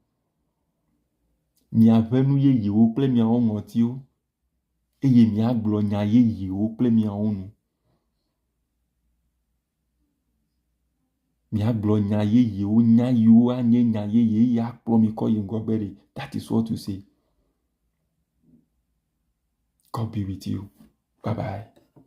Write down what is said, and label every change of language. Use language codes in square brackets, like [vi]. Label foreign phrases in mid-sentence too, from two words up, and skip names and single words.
[ee] Mi avenu yeye o ple mi awo ngoti o. Eye mi agblɔ nya yeyewo kple miawo nu. Miagblɔ nya yeyewo, nya yiwo anye nya yeye ya akplɔ mi kɔ yi ŋgɔgbe ɖe. [en] That is what to say. God be with you. Bye bye.